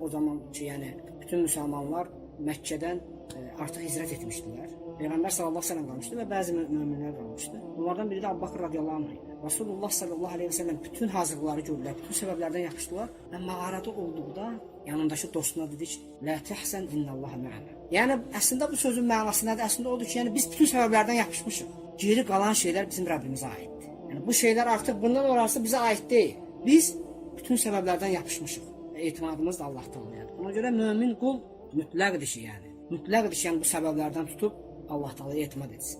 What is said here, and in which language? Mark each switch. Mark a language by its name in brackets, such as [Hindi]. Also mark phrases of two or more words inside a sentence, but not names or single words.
[Azerbaijani] O zaman ki, yəni bütün müsəlmanlar Məkkədən artıq hicrət etmişdilər. Peyğəmbər [Arabic] صلى الله عليه وسلم [Azerbaijani] qalmışdı və bəzi möminlər qalmışdı. Onlardan biri də Əbu Bakr [Arabic] رضي الله عنه [Azerbaijani] idi. Rasulullah [Arabic] صلى الله عليه وسلم [Azerbaijani] bütün hazırlıqları gördülər, bütün səbəblərdən yapışdılar və mağarada olduqda yanındakı dostuna dedi ki: [Arabic] "لا تحزن إن الله معنا." [Azerbaijani] Yəni əslində bu sözün mənası nədir? Əslində odur ki, yəni biz bütün səbəblərdən yapışmışıq. Geri qalan şeylər bizim Rəbbimizə aiddir. Yəni bu şeylər artıq bundan sonrası bizə aid deyil. Biz bütün səbəblərdən yapışmışıq və etimadımız da Allah Taala'yadır. Ona görə mömin qul mütləqdir ki, yəni bu səbəblərdən tutub Allah Taala'ya etimad etsin.